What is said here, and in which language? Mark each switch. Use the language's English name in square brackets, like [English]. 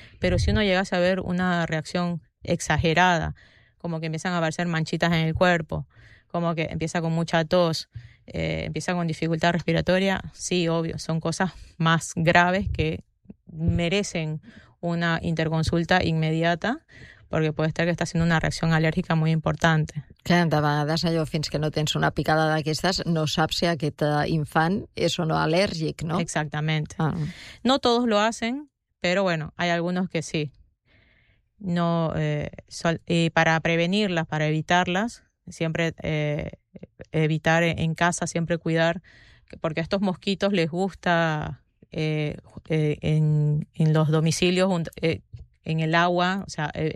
[Spanish] Pero si uno llegase a ver una reacción exagerada, como que empiezan a aparecer manchitas en el cuerpo, como que empieza con mucha tos, empieza con dificultad respiratoria, sí, obvio, son cosas más graves que merecen una interconsulta inmediata, porque puede estar que está haciendo una reacción alérgica muy importante. [Catalan] Clar, de vegades allò, fins que no tens una picada d'aquestes, no saps si aquest infant és o no al·lèrgic, no? [Spanish] Exactamente. Ah. No todos lo hacen, pero bueno, hay algunos que sí. No, y para prevenirlas, para evitarlas, siempre evitar en casa, siempre cuidar, porque a estos mosquitos les gusta en los domicilios, en el agua, o sea,